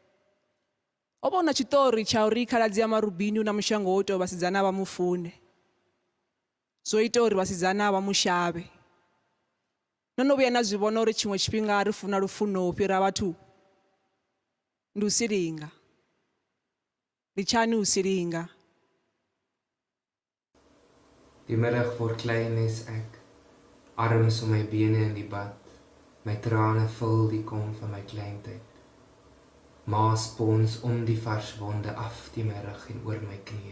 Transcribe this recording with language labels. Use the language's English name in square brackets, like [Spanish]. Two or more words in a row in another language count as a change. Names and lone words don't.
[Venda] Ho vha na tshitori tsha uri khaladzi ya Marubini na mushango wo ita vhasidzana vha mufune. Zwo ita uri vhasidzana vha mushavhe. No vhuya na zwi vhona uri tshiṅwe tshifhinga ri funa lufuno u fhira vhathu. Ndi u silinga. Ndi tshani u silinga? [Afrikaans] Die middag word klein is ek, arms om my bene in die bad, my trane vul die kom van my kleintyd. Ma spons om die vars wonde af die my rug en oor my knieë.